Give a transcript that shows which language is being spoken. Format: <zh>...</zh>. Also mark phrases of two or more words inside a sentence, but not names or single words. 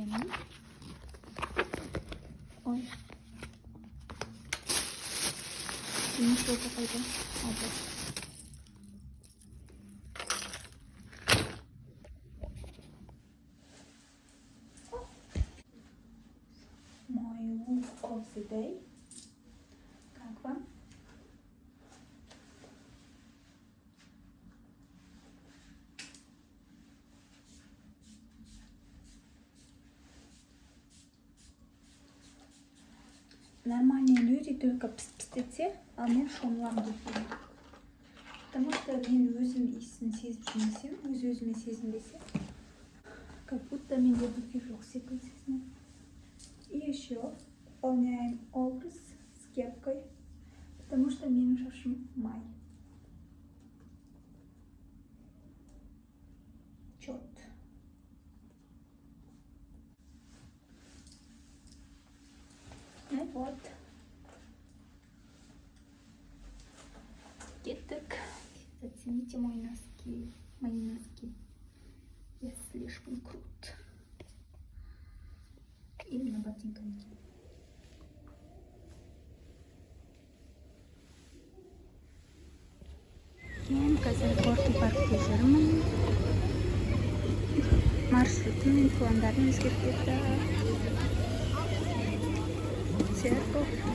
<ru>Ой. Ничего какой-то. Мой</ru> <en>look of the day.</en> <ru>Как вам? Нормальные люди только пс-пс-тете, а</ru> <kk>мен шомлам деп білем. Потому что мен өзім иісін сезіп жүрмесем, өз-өзіме сезінбесем,</kk> <ru>как будто</ru> <kk>менде духи жоқ секілді сезінемін.</kk> <ru>И еще выполняем образ с кепкой, потому что</ru> <kk>менің шашым май. Чет.</kk> <ru>Ну вот.</ru> <kk>Кеттік.</kk> <ru>Зацените мои носки. Я слишком крут. Именно ботинками.</ru> <kk>Мен қазір Горки паркте жүрмін. Маршрутым мен пландарын өзгеріп кетті.</kk> <ru>Церковь.</ru>